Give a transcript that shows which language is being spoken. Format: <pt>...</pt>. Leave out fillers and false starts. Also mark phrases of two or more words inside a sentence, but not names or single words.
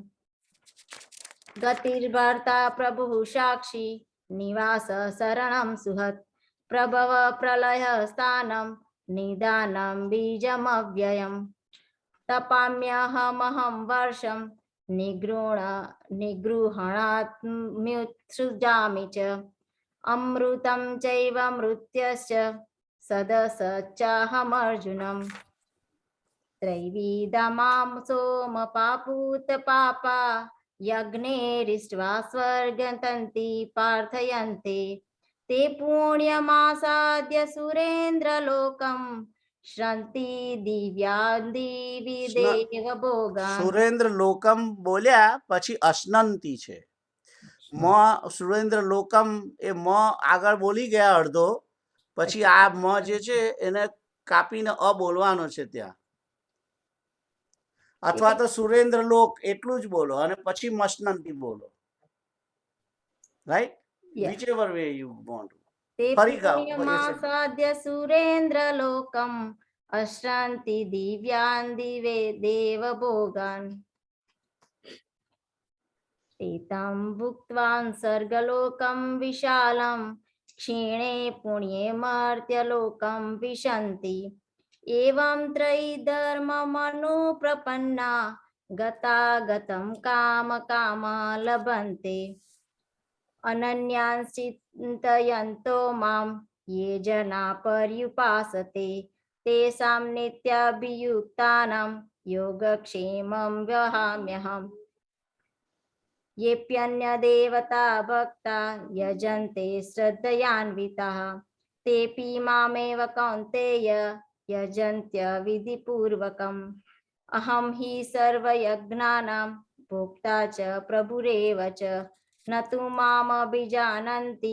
<sa>ગતિર્ભર્તા પ્રભુઃ સાક્ષી નિવાસ શરણમ સુહત પ્રભવ પ્રલય સ્થાનમ નિદાનમ બીજમવ્યયમ તપામ્યહમહં વર્ષમ નિગૃહણાત્મ્યુત્સૃજામિ ચ અમૃતમ ચૈવ મૃત્યશ્ચ સદસચ્ચાહમર્જુનમ त्रैविधमां सोमपापूत पापा यज्ञैरिष्ट्वा स्वर्गन्तन्ति प्रार्थयन्ते ते पुण्यमासाद्य सुरेन्द्रलोकं श्रन्ति दिव्यादिवि देवभोगान् સુરેન્દ્ર લોકમ</sa> <gu>બોલ્યા પછી અશ્નંતી છે. મ</gu> <sa>સુરેન્દ્ર લોકમ</sa> <gu>એ મ આગળ બોલી ગયા અડધો, પછી આ મ જે છે એને કાપીને અ બોલવાનો છે ત્યાં, અથવા તો</gu> <sa>સુરેન્દ્ર લોક</sa> <gu>એટલું જ બોલો અને પછી મશ્નંતી બોલો. રાઈટ?</gu> <en>Yes. whichever way you want.</en> <gu>તે ફરી ગાઓ.</gu> <sa>પુણ્યમાસાદ્ય સુરેન્દ્રલોકમ અશ્રાંતિ દિવ્યાન દિવે દેવભોગાન એતં ભુક્ત્વાન સર્ગલોકમ વિશાલમ ક્ષીણે પુણ્યે મર્ત્યલોકમ વિશન્તિ એવં ત્રૈધર્મમનુપ્રપન્ના ગતાગતમ કામ કામા લભન્તે અનન્યાન ચિંતયન્તો મામ યે જના પર્યુપાસતે તેષાં નિત્યાભિયુક્તાનાં યોગક્ષેમં વહામ્યહम् येऽप्यन्य देवता भक्ता यजन्ते श्रद्धयान्विताः तेऽपि मामेव कौन्तेय यजन्त्य विधिपूर्वकम् अहं हि सर्वयज्ञानां भोक्ता च प्रभुरेव च न तु मामभिजानन्ति</sa>